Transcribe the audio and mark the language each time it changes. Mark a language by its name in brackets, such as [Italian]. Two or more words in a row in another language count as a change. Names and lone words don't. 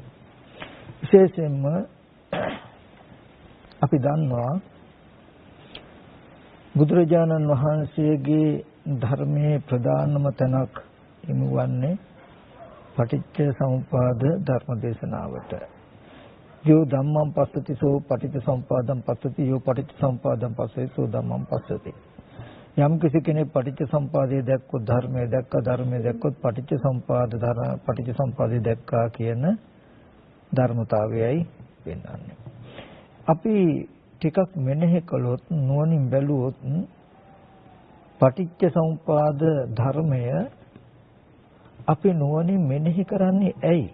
[Sinhala] විශේෂයෙන්ම අපි දන්නවා බුදුරජාණන් වහන්සේගේ ධර්මයේ ප්‍රධානම තැනක් හිමිවන්නේ පටිච්ච සමුප්පාද ධර්ම දේශනාවට. [Pali] යෝ ධම්මං පස්සති සෝ පටිච්ච සමුප්පාදං පස්සති යෝ පටිච්ච සමුප්පාදං පස්සති සෝ ධම්මං පස්සති. [Sinhala] යම් කිසි කෙනෙක් පටිච්ච සමුප්පාදයේ දැක්කොත් ධර්මයේ දැක්කා, ධර්මයේ දැක්කොත් පටිච්ච සමුප්පාදයේ දැක්කා කියන ධර්මතාවයයි වෙන්නන්නේ. අපි ටිකක් මෙනෙහි කළොත් නුවණින් බැලුවොත් පටිච්ච සමුප්පාද ධර්මය අපි නුවණින් මෙනෙහි කරන්නේ ඇයි?